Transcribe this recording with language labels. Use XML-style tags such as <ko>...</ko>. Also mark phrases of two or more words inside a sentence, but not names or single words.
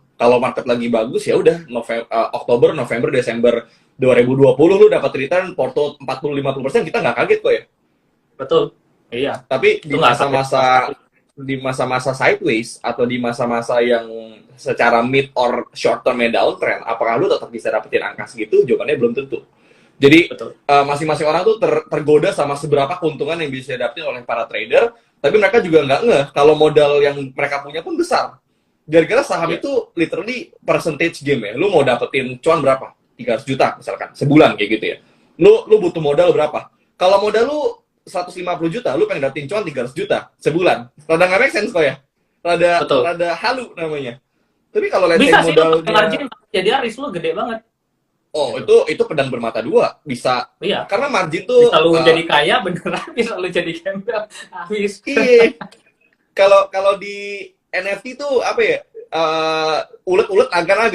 <id>Kalau market lagi bagus ya udah Oktober, November, Desember 2020 lu dapat return porto 40-50%, kita nggak kaget kok ya. betul, iya, Tapi itu nggak kaget sama sekali. di masa-masa sideways atau di masa-masa yang secara</id> <en>mid or short term downtrend,</en> <id>apakah lu tetap bisa dapetin angka segitu? Jawabannya belum tentu. Jadi Betul, masing-masing orang tuh tergoda sama seberapa keuntungan yang bisa didapetin oleh para trader, tapi mereka juga nggak ngeh kalau modal yang mereka punya pun besar. Gara-gara saham ya. itu literally</id> <en>percentage game</en> <id>ya. Lu mau dapetin cuan berapa? 300 juta misalkan sebulan kayak gitu ya. Lu butuh modal berapa? Kalau modal lu 150 juta, lu pengen dapetin cuan 300 juta sebulan. Rada nggak</id> <en>make sense</en> <id>kok ya. Rada Betul. rada halu namanya. Tapi kalau</id> <en>let's say</en> <id>Bisa sih lu pakai margin, modalnya, jadi risk lu gede banget. oh Gitu. itu pedang bermata dua. Bisa, Iya, karena margin bisa tuh lu jadi kaya beneran, bisa lu jadi gembel habis. iya. Kalau di NFT tuh apa ya? Ulet-ulet naga-naga.</id>